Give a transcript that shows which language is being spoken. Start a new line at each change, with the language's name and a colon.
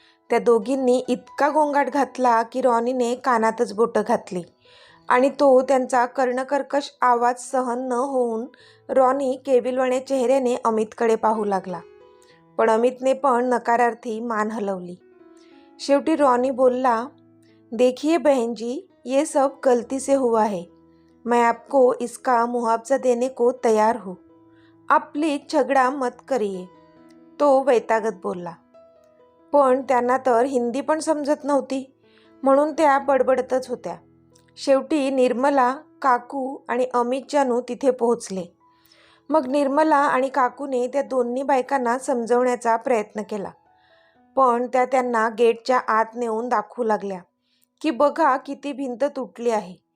Marathi: त्या दोघींनी इतका गोंगाट घातला की रॉनीने कानातच बोटं घातली आणि तो त्यांचा कर्णकर्कश आवाज सहन न होऊन रॉनी केविलवाण्या चेहऱ्याने अमितकडे पाहू लागला. पण अमितने पण नकारार्थी मान हलवली. शेवटी रॉनी बोलला,
Hindi: देखिए बहन जी, ये सब गलती से हुआ है. मैं आपको इसका मुआवजा देने को तैयार हूँ. आप प्लीज झगड़ा मत करिए,
Marathi: तो वैतागत बोलला. पण त्यांना तर हिंदी पण समजत नव्हती, म्हणून त्या बडबडतच होत्या. शेवटी निर्मला, काकू आणि अमित जानू तिथे पोहोचले. मग निर्मला आणि काकूने त्या दोन्ही बायकांना समजवण्याचा प्रयत्न केला, पण त्या त्यांना गेटच्या आत नेऊन दाखवू लागल्या की बघा किती भिंत तुटली आहे.